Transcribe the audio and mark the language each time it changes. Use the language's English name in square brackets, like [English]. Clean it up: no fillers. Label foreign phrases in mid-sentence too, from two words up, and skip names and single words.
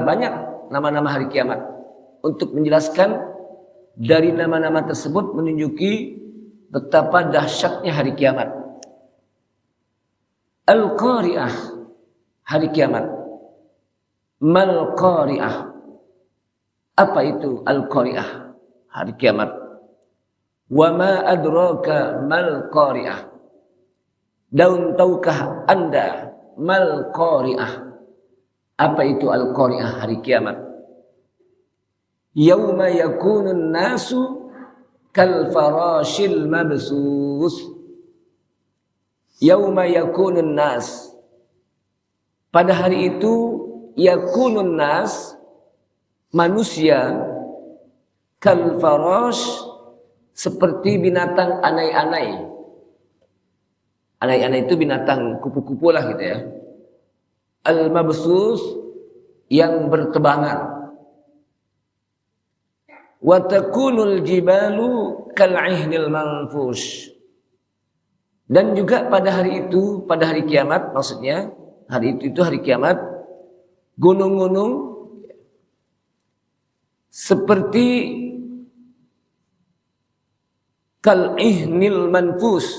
[Indonesian] Banyak nama-nama hari kiamat. Untuk menjelaskan dari nama-nama tersebut menunjuki betapa dahsyatnya hari kiamat. Al-Qari'ah, hari kiamat. [Arabic] ما القارعة. [Indonesian] Apa itu Al-Qari'ah, hari kiamat? [Arabic] وما أدراك ما القارعة. [Indonesian] Dan tahukah Anda [Arabic] ما القارعة? [Indonesian] Apa itu Al-Qari'ah, hari kiamat? [Arabic] يوم يكون الناس كالفراش المبثوث. يوم يكون الناس. [Indonesian] Pada hari itu [Arabic] يكون الناس, [Indonesian] manusia, [Arabic] كالفراش, [Indonesian] seperti binatang anai-anai. Anai-anai itu binatang kupu-kupu lah gitu ya. Al-mabsus, yang bertebangan. [Arabic] وتكون الجبال كالعهن المنفوش. [Indonesian] Dan juga pada hari itu, pada hari kiamat maksudnya, hari itu hari kiamat, gunung-gunung seperti [Arabic] كالعهن المنفوش.